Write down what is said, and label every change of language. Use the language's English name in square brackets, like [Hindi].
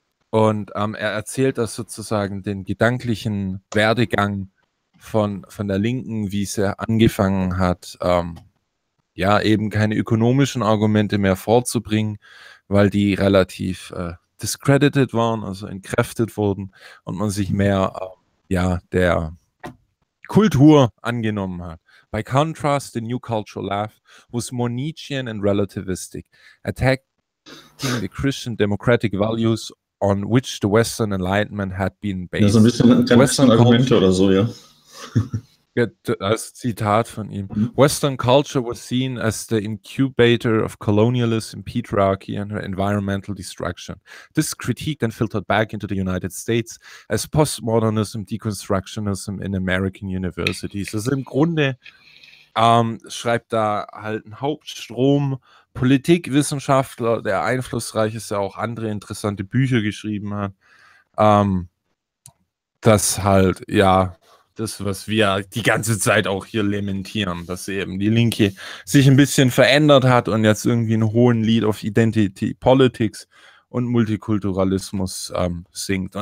[German] Und er erzählt das sozusagen den gedanklichen Werdegang von der Linken, wie es er angefangen hat, eben keine ökonomischen Argumente mehr vorzubringen, weil die relativ discredited waren, also entkräftet wurden und man sich mehr der Kultur angenommen hat. [English] By contrast, the new culture left was more Nietzschean and relativistic, attacking the Christian democratic values on which the Western Enlightenment had been based. [German] Ja, so ein bisschen Western Argumente culture, oder so, ja. Das Zitat von ihm. [English] Western culture was seen as the incubator of colonialism, patriarchy and environmental destruction. This critique then filtered back into the United States as postmodernism, deconstructionism in American universities. [German] Also im Grunde schreibt da halt ein Hauptstrom Politikwissenschaftler, der einflussreich ist, ja auch andere interessante Bücher geschrieben hat, dass halt, ja, das, was wir die ganze Zeit auch hier lamentieren, dass eben die Linke sich ein bisschen verändert hat und jetzt irgendwie einen hohen Lied auf Identity Politics und Multikulturalismus singt.